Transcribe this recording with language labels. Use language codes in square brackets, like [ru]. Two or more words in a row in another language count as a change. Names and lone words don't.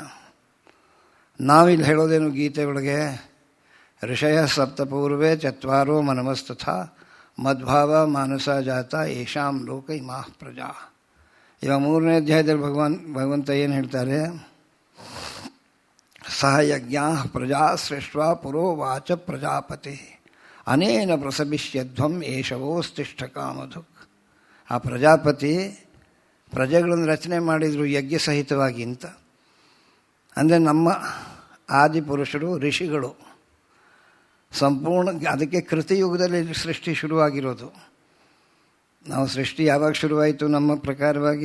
[kn] ನಾವಿಲ್ಲಿ ಹೇಳೋದೇನು ಗೀತೆ ಒಳಗೆ, [sa] ಋಷಯ ಸಪ್ತಪೂರ್ವೇ ಚತ್ವಾರೋ ಮನಮಸ್ತಥ ಮದ್ಭಾವ ಮಾನಸ ಜಾತ ಯೇಷಾಂ ಲೋಕ ಇಮಾಃ ಪ್ರಜಾ. [kn] ಇವಾಗ 3ನೇ ಅಧ್ಯಾಯದಲ್ಲಿ ಭಗವಂತ ಏನು ಹೇಳ್ತಾರೆ, [sa] ಸಹ ಯಜ್ಞಾ ಪ್ರಜಾ ಸೃಷ್ಟ್ವಾ ಪುರೋವಾಚ ಪ್ರಜಾಪತಿ ಅನೇನ ಪ್ರಸಭಿಷ್ಯಧ್ವಂ ಏಷವೋಸ್ತಿಷ್ಠ ಕಾಮಧುಕ್. [kn] ಆ ಪ್ರಜಾಪತಿ ಪ್ರಜೆಗಳನ್ನು ರಚನೆ ಮಾಡಿದರು ಯಜ್ಞ ಸಹಿತವಾಗಿ ಅಂತ. ಅಂದರೆ ನಮ್ಮ ಆದಿಪುರುಷರು ಋಷಿಗಳು ಸಂಪೂರ್ಣ. ಅದಕ್ಕೆ ಕೃತಿಯುಗದಲ್ಲಿ ಸೃಷ್ಟಿ ಶುರುವಾಗಿರೋದು. ನಾವು ಸೃಷ್ಟಿ ಯಾವಾಗ ಶುರುವಾಯಿತು ನಮ್ಮ ಪ್ರಕಾರವಾಗಿ?